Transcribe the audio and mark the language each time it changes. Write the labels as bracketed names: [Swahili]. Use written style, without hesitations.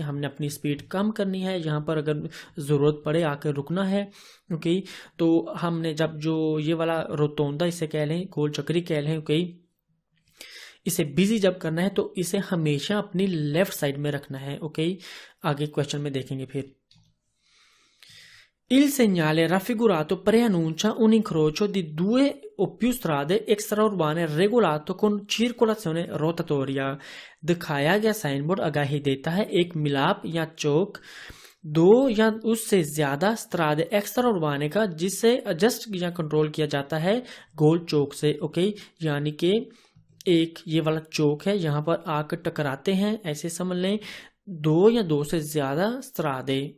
[Hindi] हमने अपनी स्पीड कम करनी है, यहाँ पर अगर ज़रूरत पड़े आकर रुकना है। ओके, तो हमने जब जो ये वाला रोतोंदा इसे कह लें, गोल चक्री कह लें, ओके, इसे बिजी जब करना है तो इसे हमेशा अपनी लेफ्ट साइड में रखना है। ओके, आगे क्वेश्चन में देखेंगे फिर। [Italian] Il segnale raffigurato preannuncia un incrocio di 2 o più strade extraurbane regolato con circolazione rotatoria। [Hindi] दिखाया गया साइन बोर्ड आगाही देता है एक मिलाप या चौक 2 या उससे ज्यादा [Italian] स्त्रादे एक्स्ट्रा उर्बाने [Hindi] का, जिससे एडजस्ट या कंट्रोल किया जाता है गोल चौक से। ओके, यानी कि एक ये वाला चौक है, यहाँ पर आकर टकराते हैं, ऐसे समझ लें, 2 या 2 से ज्यादा स्त्रादे।